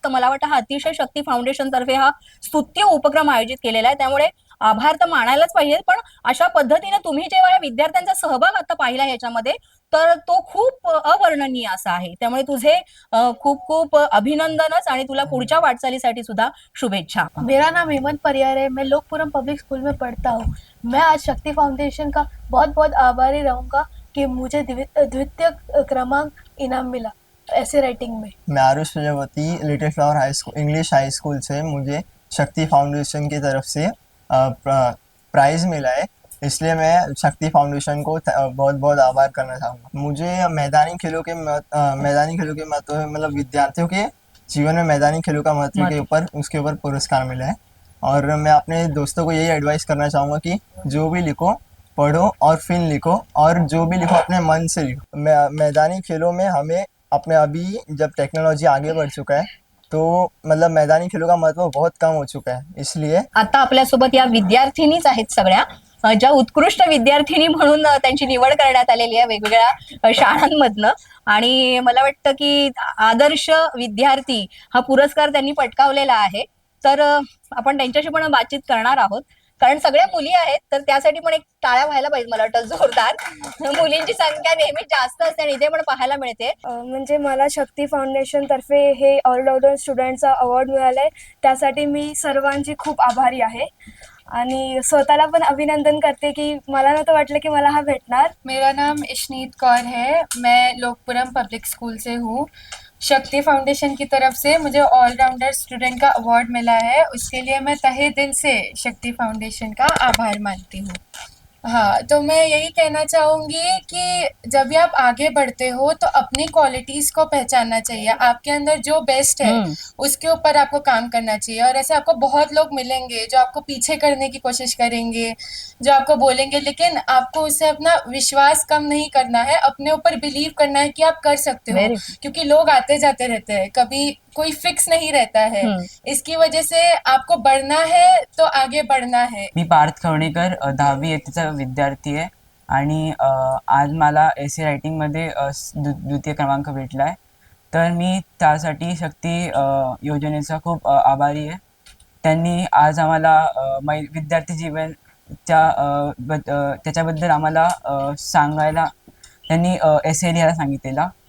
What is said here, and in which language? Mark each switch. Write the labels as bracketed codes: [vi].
[mr] तर मला वाटतं हा अतिशय शक्ती फाउंडेशन तर्फे हा स्तुत्य उपक्रम आयोजित केलेला आहे. त्यामुळे आभार तर मानायलाच पाहिजे, पण अशा पद्धतीने तुम्ही जेव्हा या विद्यार्थ्यांचा सहभाग आता पाहिला याच्यामध्ये तर तो खूप अवर्णनीय असा आहे. त्यामुळे तुझे खूप खूप अभिनंदनच आणि तुला पुढच्या वाटचालीसाठी सुद्धा शुभेच्छा. [hi] मेरा नाम हेमंत परियार है। मैं लोकपुरम पब्लिक स्कूल में पढ़ता हूँ। मैं आज शक्ति फाउंडेशन का बहुत बहुत आभारी रहूँगा कि मुझे द्वितीय क्रमांक इनाम मिला ऐसे राइटिंग में। मैं Aarush Prajapati little flower high school English high school से मुझे शक्ति फाउंडेशन की तरफ से प्राइज़ मिला है, इसलिए मैं शक्ति फाउंडेशन को बहुत बहुत आभार करना चाहूँगा। मुझे मैदानी खेलों के महत्व मतलब विद्यार्थियों के जीवन में मैदानी खेलों का महत्व के ऊपर पुरस्कार मिला है। और मैं अपने दोस्तों को यही एडवाइस करना चाहूँगा कि जो भी लिखो पढ़ो और फिर लिखो, और जो भी लिखो अपने मन से लिखो। मैदानी खेलों में हमें अपने अभी जब टेक्नोलॉजी आगे बढ़ चुका है तो मतलब मैदानी खेलों का महत्व बहुत कम हो चुका है, इसलिए [mr] आता आपल्यासोबत या विद्यार्थिनीच आहेत सगळ्या, ज्या उत्कृष्ट विद्यार्थिनी म्हणून त्यांची निवड करण्यात आलेली आहे वेगवेगळ्या शाळांमधनं. आणि मला वाटतं की आदर्श विद्यार्थी हा पुरस्कार त्यांनी पटकावलेला आहे. तर आपण त्यांच्याशी पण बातचीत करणार आहोत, कारण सगळ्या मुली आहेत तर त्यासाठी पण एक टाळ्या व्हायला पाहिजे. मला वाटतं जोरदार. मुलींची संख्या नेहमी जास्त असते आणि इथे पण पाहायला मिळते. म्हणजे मला शक्ती फाउंडेशन तर्फे हे ऑलराऊंडर स्टुडंटचा अवॉर्ड मिळालाय, त्यासाठी मी सर्वांची खूप आभारी आहे आणि स्वतःला पण अभिनंदन करते की मला नव्हतं वाटलं की मला हा भेटणार. [hi] मेरा नाम इशनीत कौर है, मैं लोकपुरम पब्लिक स्कूल से हूँ। शक्ति फाउंडेशन की तरफ से मुझे ऑलराउंडर स्टूडेंट का अवार्ड मिला है, उसके लिए मैं तहे दिल से शक्ति फाउंडेशन का आभार मानती हूँ। हाँ, तो मैं यही कहना चाहूँगी कि जब भी आप आगे बढ़ते हो तो अपनी क्वालिटीज़ को पहचानना चाहिए। आपके अंदर जो बेस्ट है उसके ऊपर आपको काम करना चाहिए। और ऐसे आपको बहुत लोग मिलेंगे जो आपको पीछे करने की कोशिश करेंगे, जो आपको बोलेंगे, लेकिन आपको उससे अपना विश्वास कम नहीं करना है, अपने ऊपर बिलीव करना है कि आप कर सकते हो। क्योंकि लोग आते जाते रहते हैं, कभी कोई फिक्स नहीं रहता है। इसकी वजह से आपको बढ़ना है तो आगे बढ़ना है। [mr] मी पार्थ खवणेकर 10वी इयत्तेचा विद्यार्थी आहे आणि आज मला एसे रायटिंगमध्ये द्वितीय क्रमांक भेटला आहे. तर मी त्यासाठी शक्ती योजनेचा खूप आभारी आहे. त्यांनी आज आम्हाला विद्यार्थी जीवन त्याच्याबद्दल आम्हाला सांगायला त्यांनी एसे लिहायला सांगितलेला.